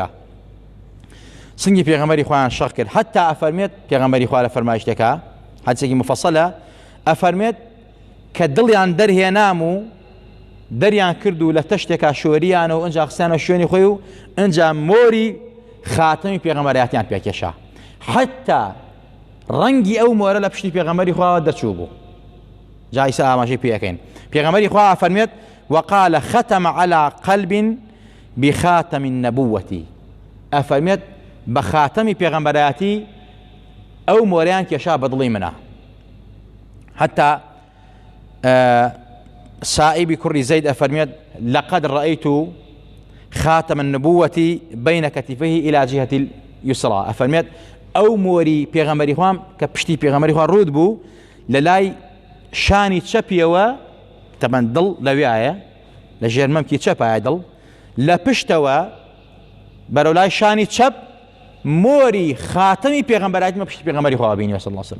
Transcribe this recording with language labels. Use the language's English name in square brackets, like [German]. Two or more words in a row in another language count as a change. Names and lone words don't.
[Central Kurdish] سنگی پێغەمبەری خوایان شەق کرد. حتا ئەفەرمێت پێغەمبەری خوا لە فەرمایشتێکە حەدیثێکی مفەسەلە ئەفەرمێت کە دڵیان دەرهێنام و دەریان کرد و لە تەشتێکا شۆریانە و ئەنجا خستیانە شوێنی خۆی و ئەنجا مۆری خاتەمی پێغەمبەریەتیان پێکێشا. حتا ڕەنگی ئەو مۆرە لە پشتی پێغەمبەری خوا دەرچوو بوو. جا ئیسا ئاماژەی پێ ئەەکەین. پێغەمبەری خوا ئەفەرمێت [Arabic] وقال ختم على قلب بخاتم النبوة. [Central Kurdish] ئەفەرمێت بە خاتەمی پێغەمبەرایەتی ئەو مۆرەیان کێشا بە دڵی منە. حتا سائبی کوڕی زەید ئەفەرمێت [Arabic] لقد رأيت خاتم النبوة بين كتفيه إلى جهة اليسرى. [Central Kurdish] ئەفەرمێت ئەو مۆری پێغەمبەری خوام کە پشتی پێغەمبەری خوا ڕوود بوو لە لای شانی چەپیەوە تەبەن دڵ لەوێایە لە ژێرمەمکی چەپایە دڵ لە پشتەوە بەرەو لای شانی چەپ مۆری خاتەمی پێغەمبەرایەتی پشتی پێغەمبەری خوا بینی [Arabic] صلی الله علیه وسلم.